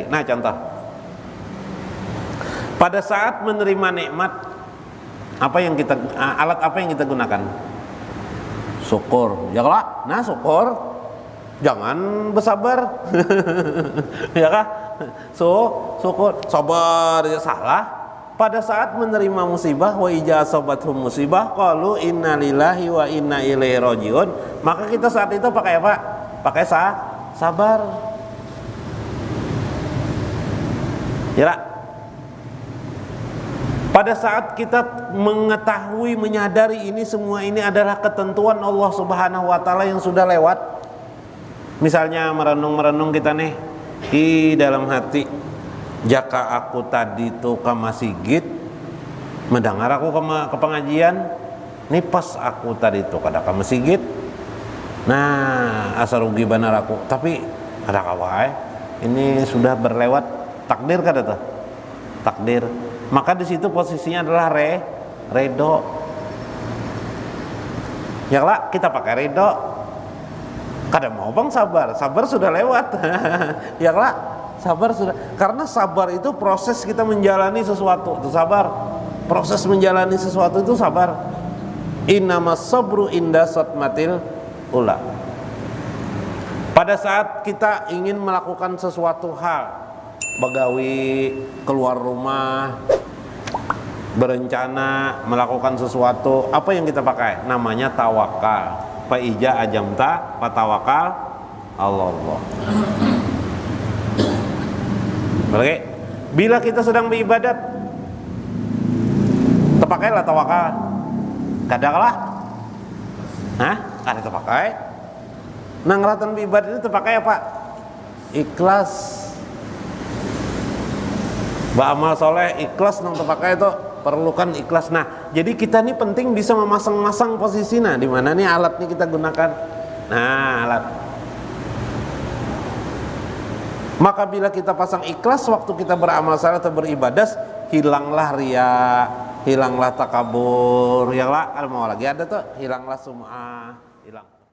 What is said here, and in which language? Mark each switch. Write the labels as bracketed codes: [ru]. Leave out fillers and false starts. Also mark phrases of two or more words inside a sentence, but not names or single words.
[id] Nah contoh, pada saat menerima nikmat, alat apa yang kita gunakan? Syukur. Ya kah? Nah syukur, jangan bersabar. Ya kah? Syukur, sabar ya salah. Pada saat menerima musibah, [ar] وإذا أصابتهم مصيبة قالوا إنا لله وإنا إليه راجعون, [id] maka kita saat itu pakai apa? Pakai sabar. Ya. Pada saat kita mengetahui, menyadari ini semua ini adalah ketentuan [ar] الله سبحانه وتعالى [id] yang sudah lewat. Misalnya merenung kita nih di dalam hati, [bjn] jaka aku tadi tuh ke masjid, mendengar aku ke pengajian, nih pas aku tadi tuh kada ke masjid. Nah, asa rugi benar aku. Tapi ada kawai, ini sudah berlewat, takdir kada tuh? [id] Takdir. Maka di situ posisinya adalah redo. Ya lah, kita pakai redo. [bjn] Kada mau bang sabar sudah lewat. [id] Ya lah, sabar sudah. Karena sabar itu proses kita menjalani sesuatu. Itu sabar. Proses menjalani sesuatu itu sabar. [ar] إنما الصبر عند الصدمة الأولى. [id] Pada saat kita ingin melakukan sesuatu hal, begawi, keluar rumah, berencana melakukan sesuatu, apa yang kita pakai? Namanya tawakal. [ar] فإذا عزمت فتوكل الله. [id] Oke. Bila kita sedang beribadat, terpakai lah tawakal. Kadang lah. Hah? Ada terpakai. [bjn] Nang ngeratan ibadah itu terpakai apa? Ikhlas. Ba'amal soleh ikhlas nang terpakai itu perlukan ikhlas. [id] Nah, jadi kita ini penting bisa memasang-masang posisinya di mana nih alat nih kita gunakan. Nah, alat. Maka bila kita pasang ikhlas waktu kita beramal saleh atau beribadah, hilanglah riya, hilanglah takabur, ya lah kalau mau lagi ada tuh, hilanglah sum'ah, hilang.